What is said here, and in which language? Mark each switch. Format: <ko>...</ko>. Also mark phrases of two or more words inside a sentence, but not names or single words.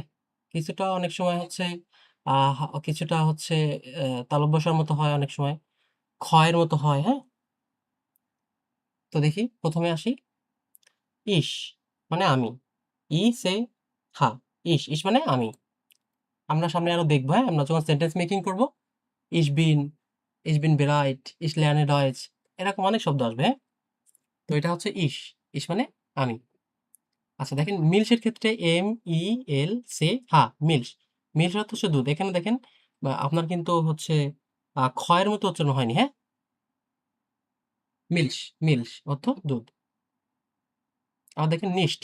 <bn>কিছুটা অনেক সময় হচ্ছে কিছুটা হচ্ছে তালব্য ষর মতো হয় অনেক সময়। খ এর মতো হয়, হ্যাঁ? তো দেখি ১ম এ আসি। ইস মানে আমি। ই সে হা। ইস, ইস মানে আমি। আমরা সামনে আরো দেখব, হ্যাঁ? আমরা যখন সেন্টেন্স মেকিং করব,</bn> <de>ich bin, ich bin bereit, ich lerne Deutsch,</de> <bn>এরকম অনেক শব্দ আসবে, হ্যাঁ? তো এটা হচ্ছে ইস। ইস মানে আমি। আচ্ছা দেখেন মিলস-এর ক্ষেত্রে M-I-L-S হা, মিলস। মিলস অর্থ হচ্ছে দুধ। এখানে দেখেন আপনার কিন্তু হচ্ছে খ এর মতো উচ্চারণ হয়নি, হ্যাঁ? মিলস, মিলস অর্থ দুধ। আবার দেখেন নিস্ট।</bn>